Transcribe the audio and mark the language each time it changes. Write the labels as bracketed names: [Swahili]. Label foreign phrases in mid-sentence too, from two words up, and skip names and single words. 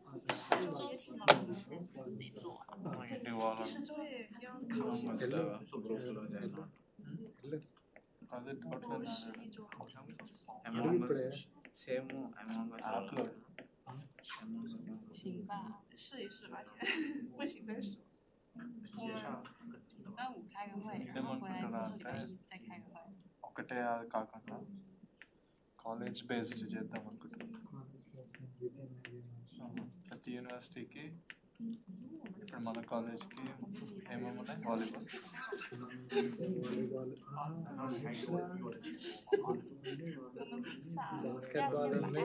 [Chinese] 是作业要考试。 [Telugu] అదే డౌట్ ఇప్పుడే [English] same among [Chinese] 行吧，试一试吧，先不行再说。我们礼拜五开个会，然后回来之后礼拜一再开个会。 [Telugu] ఒకటే అది కాకుండా [English] college based [Telugu] చేద్దాం అనుకుంటున్నాం ప్రతి యూనివర్సిటీకి ఇప్పుడు మన కాలేజ్కి ఏమేమి ఉన్నాయి వాలీబాల్ బాస్కెట్బాల్ ఉంది